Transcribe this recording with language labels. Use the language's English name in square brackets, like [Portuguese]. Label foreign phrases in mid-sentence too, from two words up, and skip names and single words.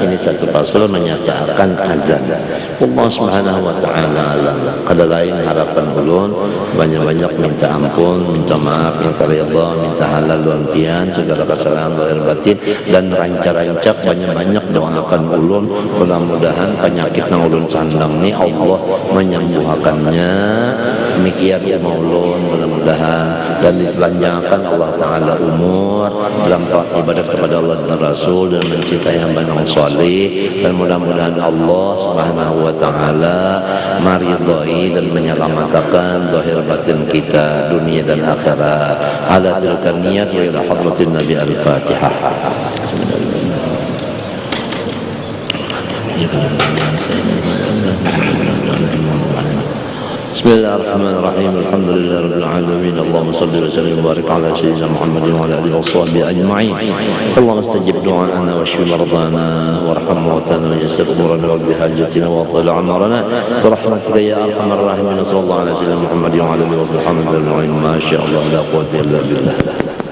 [Banjar] ini satu pasal menyatakan azan Allah [Arabic] سبحانه وتعالى [Banjar] kada lain harapan ulun banyak-banyak minta ampun minta maaf minta ridha minta halal dan pian segala kesalahan zahir batin dan rancak-rancak banyak-banyak doakan ulun mudah-mudahan penyakit nang ulun sandang ni Allah menyembuhkannya demikian ulun mudah-mudahan dan dipanjangkan Allah taala umur dalam ibadat kepada Allah dan Rasul dan mencintai hamba yang saleh dan mudah-mudahan Allah [Arabic] سبحانه وتعالى [Banjar] maridhai dan menyelamatkan zahir batin kita dunia dan akhirat [Arabic] على تلك النية وإلى حضرة النبي الفاتحة. بسم الله الرحمن الرحيم. الحمد لله رب العالمين. اللهم صل وسلم وبارك على سيدنا محمد وعلى آله وصحبه أجمعين. اللهم استجب دعاءنا واشف مرضانا وارحم موتانا ويسر أمورنا وبحاجاتنا وأطل أعمارنا برحمتك يا أرحم الراحمين. صلى الله على سيدنا محمد وعلى آله وصحبه أجمعين. ما شاء الله لا قوة إلا بالله.